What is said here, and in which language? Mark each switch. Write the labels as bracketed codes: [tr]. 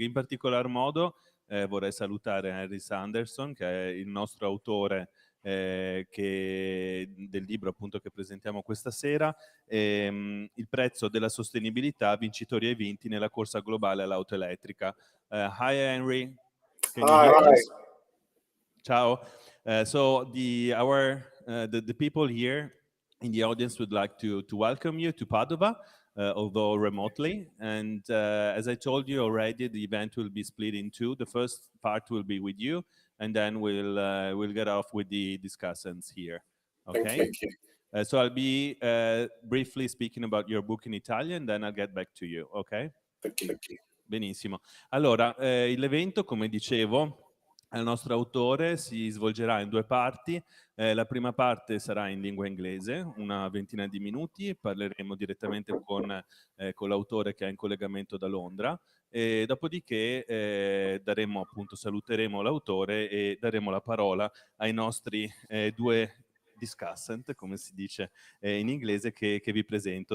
[it] In particolar modo vorrei salutare Henry Sanderson, che è il nostro autore del libro appunto che presentiamo questa sera, il prezzo della sostenibilità, vincitori e vinti nella corsa globale all'auto elettrica. [en] Hi Henry, can you hear us? [it] Ciao. [en] So the people here in the audience would like to welcome you to Padova, although remotely. And as I told you already, the event will be split in two. The first part will be with you, and then we'll get off with the discussants here. Okay. Thank you. So I'll be briefly speaking about your book in Italian, then I'll get back to you. Okay. Thank you. [it] Benissimo. Allora, l'evento, come dicevo, al nostro autore si svolgerà in due parti. La prima parte sarà in lingua inglese, una ventina di minuti, parleremo direttamente con l'autore che è in collegamento da Londra, e dopodiché saluteremo l'autore e daremo la parola ai nostri due discussant, come si dice in inglese, che vi presento.